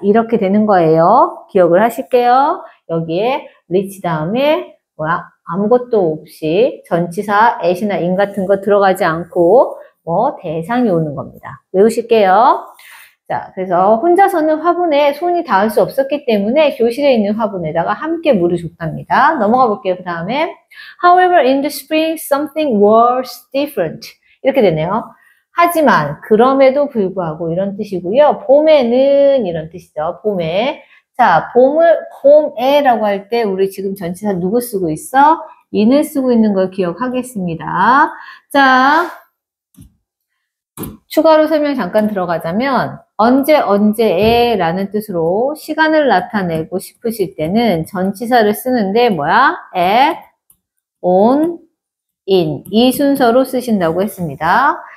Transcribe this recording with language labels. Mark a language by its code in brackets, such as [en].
[ko] 이렇게 되는 거예요. 기억을 하실게요. 여기에 reach 다음에 아무것도 없이 전치사 at이나 in 같은 거 들어가지 않고 대상이 오는 겁니다. 외우실게요. 자, 그래서 혼자서는 화분에 손이 닿을 수 없었기 때문에 교실에 있는 화분에다가 함께 물을 줬답니다. 넘어가 볼게요. 그 다음에 [en] However, in the spring, something was different. [ko] 이렇게 되네요. 하지만, 그럼에도 불구하고 이런 뜻이고요. 봄에는 이런 뜻이죠. 봄에. 자, 봄에라고 할 때 우리 지금 전치사 누구 쓰고 있어? in을 쓰고 있는 걸 기억하겠습니다. 자, 추가로 설명 잠깐 들어가자면 언제에 라는 뜻으로 시간을 나타내고 싶으실 때는 전치사를 쓰는데 at, on, in 이 순서로 쓰신다고 했습니다.